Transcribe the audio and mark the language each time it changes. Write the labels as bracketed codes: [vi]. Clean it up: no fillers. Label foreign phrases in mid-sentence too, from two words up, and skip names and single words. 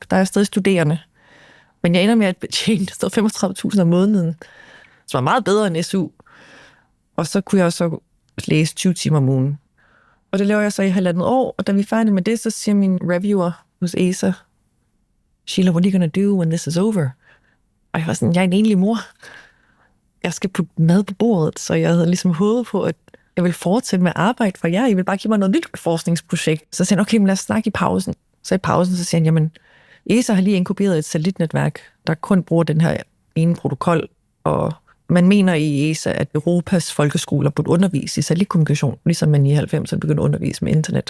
[da] Der er jeg stadig studerende. Men jeg ender med at betjene 35.000 om måneden, som var meget bedre end SU. Og så kunne jeg så læse 20 timer om ugen. Og det laver jeg så i 1,5 år, og da vi er færdige med det, så siger min reviewer hos ESA, Sheila, [en] what are you gonna do when this is over? [da] Og jeg var sådan, jeg er en enlig mor. Jeg skal putte mad på bordet, så jeg havde ligesom håbet på, at jeg vil fortsætte med at arbejde for jer. I vil bare give mig noget nyt forskningsprojekt. Så sagde han, okay, men lad os snakke i pausen. Så i pausen, så siger han, jamen, ESA har lige inkuberet et satellitnetværk, der kun bruger den her ene protokol, og man mener i ESA, at Europas folkeskoler burde undervise i satellitkommunikation, ligesom man i 90'erne begyndte at undervise med internet.